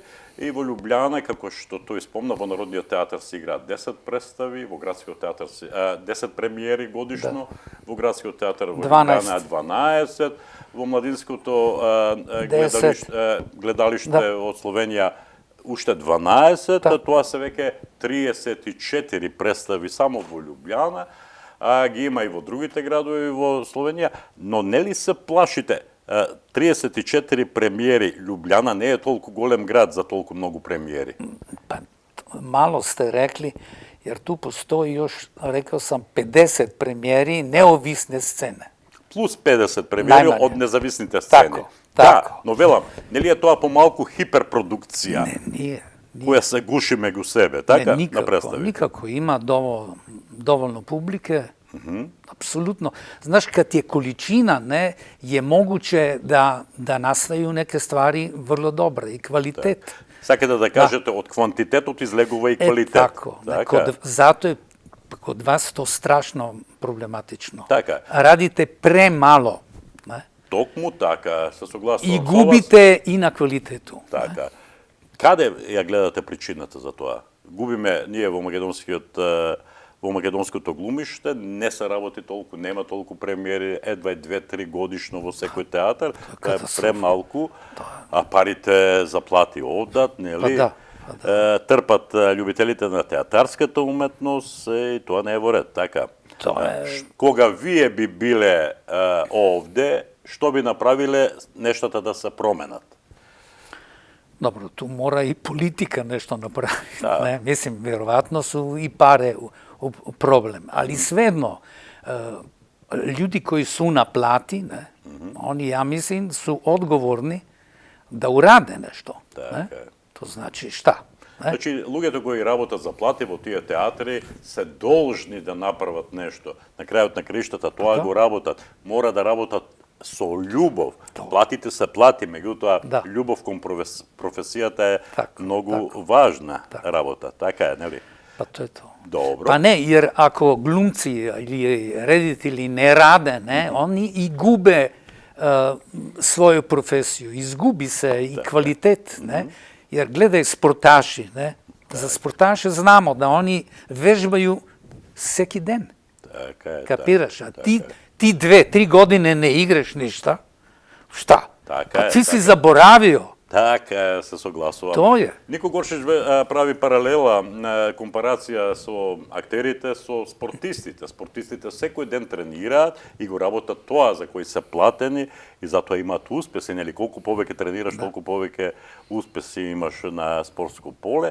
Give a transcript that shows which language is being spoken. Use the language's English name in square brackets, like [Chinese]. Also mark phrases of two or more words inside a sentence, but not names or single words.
[Macedonian] И во Лјубљана, како што тој спомна, во Народниот театар се играат 10 представи, во Градскиот театар 10 премиери годишно, во Градскиот театар во Лјубљана 12, во Младинското гледалиште од Словенија уште 12, тоа се веќе 34 представи само во Лјубљана, ги има и во другите градови во Словенија, но нели се плашите? 34 премиери. Ljubljana не е толку голем град за толку многу премиери. [Serbian] Pa, malo ste rekli, jer tu postoji još, rekao sam, 50 premijeri neovisne scene. [Macedonian] Plus 50 премиери од независните сцени. [Serbian] Tako. [Macedonian] Но велам, нели е тоа помалку хиперпродукција? [Serbian] Не, nije. [Macedonian] Која се гуши меѓу себе, така? [Serbian] Никако. Има доволно публике. Apsolutno. Znaš, kad je količina, je moguće da nastaju neke stvari vrlo dobre i kvalitet. [Macedonian] Сакате да кажете, од квантитетот излегува и квалитет. [Serbian] Tako. Zato je kod vas to strašno problematično. [Macedonian] Така. [Serbian] Radite premalo. [Macedonian] Токму така, се согласувам. [Serbian] I gubite i na kvalitetu. [Macedonian] Така. Каде ја гледате причината за тоа? Губиме ние во македонското глумиште, не се работи толку, нема толку премиери, едва 2-3 годишно во секој театар, тоа е премалку, а парите за плати одат, нели? Трпат љубителите на театарската уметност и тоа не е во ред, така. Кога вие би биле овде, што би направиле нештата да се променат? [Serbian] Dobro, tu mora i politika nešto napraviti. Mislim, vjerovatno su i pare problem, ali svejedno, ljudi koji su na plati, oni, ja mislim, su odgovorni da urade nešto. To znači šta? [Macedonian] Значи, луѓето кои работат за плати во тие театри се должни да направат нешто. На крајот на краиштата тоа го работат. Мора да работат со љубов. Платите се плати, меѓутоа љубов кон професијата е многу важна работа. Така е, нели? [Serbian] Pa to je to. Dobro. Pa ne, jer ako glumci ili reditelji ne rade, oni i gube svoju profesiju, izgubi se i kvalitet, jer gledaj sportaši, za sportaše znamo da oni vežbaju [Macedonian] sveki den. Така е. [Serbian] Kapiraš? A ti 2-3 godine ne igraš ništa, šta? Pa ti si zaboravio. [Macedonian] Така, се согласувам. [Serbian] To je. [Macedonian] Нико Горшич прави паралела, компарација со актерите, со спортистите. Спортистите секој ден тренираат и го работат тоа за кои се платени и затоа имаат успеси, нели колку повеќе тренираш, толку повеќе успеси имаш на спортско поле.